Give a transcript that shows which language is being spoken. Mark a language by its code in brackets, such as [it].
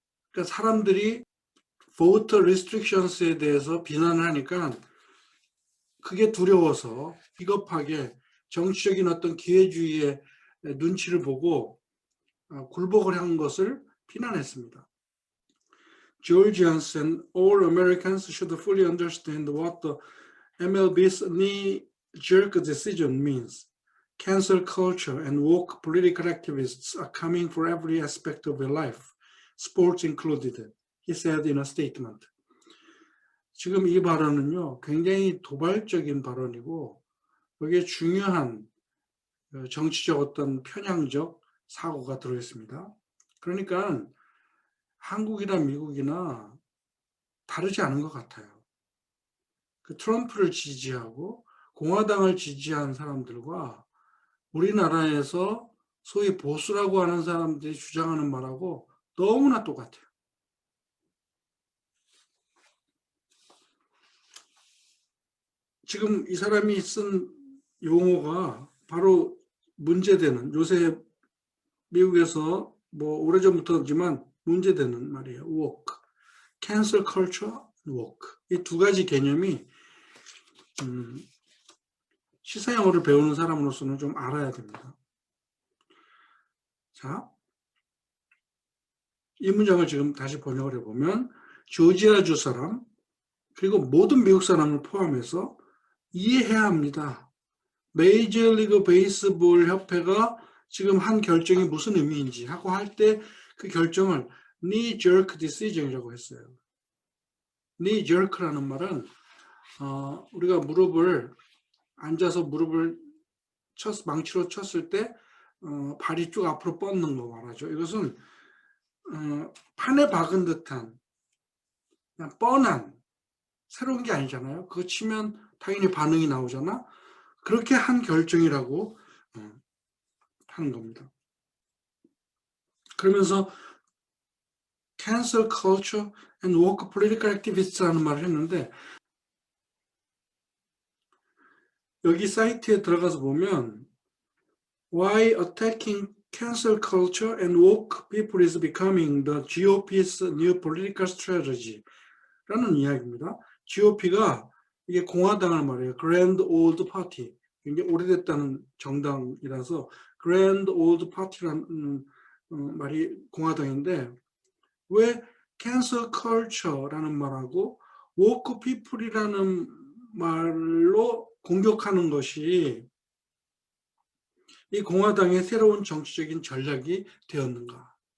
[ko] 그러니까 사람들이 voter restrictions에 대해서 비난을 하니까 그게 두려워서 비겁하게 정치적인 어떤 기회주의의 눈치를 보고 굴복을 한 것을 비난했습니다. [en] Georgians and all Americans should fully understand what the MLB's knee-jerk decision means. Cancel culture and woke political activists are coming for every aspect of their life, sports included, he said in a statement. [ko] 지금 이 발언은요, 굉장히 도발적인 발언이고 여기에 중요한 정치적 어떤 편향적 사고가 들어있습니다. 그러니까 한국이나 미국이나 다르지 않은 것 같아요. 그 트럼프를 지지하고 공화당을 지지한 사람들과 우리나라에서 소위 보수라고 하는 사람들이 주장하는 말하고 너무나 똑같아요. 지금 이 사람이 쓴 용어가 바로 문제되는, 요새 미국에서 뭐 오래전부터지만 문제되는 말이에요. [en] woke, cancel culture, woke. [ko] 이 두 가지 개념이 시사 영어를 배우는 사람으로서는 좀 알아야 됩니다. 자, 이 문장을 지금 다시 번역을 해보면 조지아주 사람 그리고 모든 미국 사람을 포함해서 이해해야 합니다. 메이저리그 베이스볼 협회가 지금 한 결정이 무슨 의미인지 하고 할 때 그 결정을 knee-jerk decision이라고 했어요. knee-jerk라는 말은 우리가 앉아서 무릎을 망치로 쳤을 때 발이 쭉 앞으로 뻗는 거 말하죠. 이것은 판에 박은 듯한 그냥 뻔한 새로운 게 아니잖아요. 그거 치면 당연히 반응이 나오잖아. 그렇게 한 결정이라고 하는 겁니다. 그러면서 [en] cancel culture and woke political activists [ko] 라는 말을 했는데 여기 사이트에 들어가서 보면 [en] why attacking cancel culture and woke people is becoming the GOP's new political strategy [ko] 라는 이야기입니다. GOP가 이게 공화당을 말해요. [en] Grand Old Party. [ko] 굉장히 오래됐다는 정당이라서 Grand Old Party라는 말이 공화당인데 왜 cancel culture라는 말하고 woke people이라는 말로 공격하는 것이 이 공화당의 새로운 정치적인 전략이 되었는가?